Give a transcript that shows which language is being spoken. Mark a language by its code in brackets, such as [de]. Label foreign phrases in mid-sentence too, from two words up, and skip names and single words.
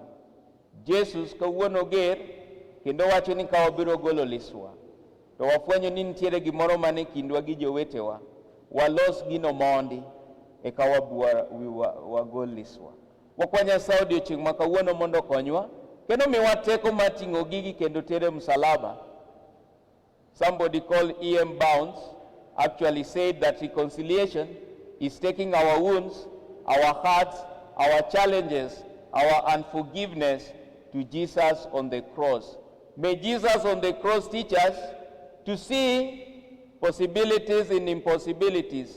[luo] Jesus kawuono ger kendo wacho ni ka wabiro golo liswa, to wafwenyo ni nitiere gimoro mane kindwa gi jowetewa, walos gino mondi eka wagol liswa. Wakwa Nyasaye odiochieng' ma kawuono mondo konywa kendo miwa teko mar ting'o gigi kendo tere msalaba. [en] Somebody called E.M. Bounds actually said that reconciliation is taking our wounds, our hearts, our challenges, our unforgiveness to Jesus on the cross. May Jesus on the cross teach us to see possibilities in impossibilities.